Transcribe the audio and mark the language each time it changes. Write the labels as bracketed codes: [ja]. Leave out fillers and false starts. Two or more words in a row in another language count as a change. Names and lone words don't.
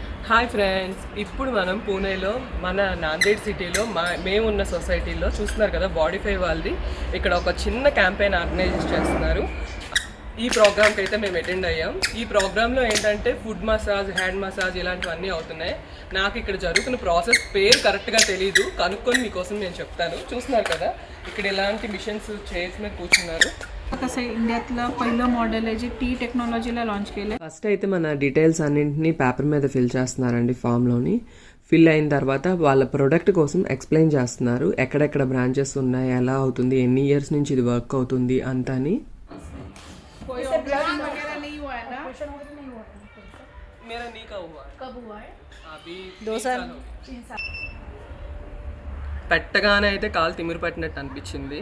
[en] hi friends, [te] ఇప్పుడు మనం పూణేలో మన నాందేడ్ సిటీలో మేమున్న సొసైటీలో చూస్తున్నారు కదా, బాడీఫై వాళ్ళది ఇక్కడ ఒక చిన్న [en] campaign organise [te] చేస్తున్నారు. ఈ ప్రోగ్రామ్కి అయితే మేము అటెండ్ అయ్యాం. ఈ ప్రోగ్రాంలో ఏంటంటే [en] foot massage, hand massage [te] ఇలాంటివన్నీ అవుతున్నాయి. నాకు ఇక్కడ జరుగుతున్న ప్రాసెస్ పేరు కరెక్ట్గా తెలీదు, కనుక్కొని మీకోసం నేను చెప్తాను. చూస్తున్నారు కదా, ఇక్కడ ఇలాంటి [en] machines chairs [te] మీద కూర్చున్నారు. [mr] इंडियातला पहिलं मॉडेल आहे जे टी टेक्नॉलॉजीला लॉन्च केलं. [te] ఫస్ట్ అయితే మన డీటెయిల్స్ అన్నింటినీ పేపర్ మీద ఫిల్ చేస్తున్నారండి. ఫామ్లోని ఫిల్ అయిన తర్వాత వాళ్ళ ప్రొడక్ట్ కోసం ఎక్స్ప్లెయిన్ చేస్తున్నారు. ఎక్కడెక్కడ బ్రాంచెస్ ఉన్నాయి, ఎలా అవుతుంది, ఎన్ని ఇయర్స్ నుంచి ఇది వర్క్ అవుతుంది అంతని. పెట్టగానే అయితే కాలు తిమిరి పట్టినట్టు అనిపించింది.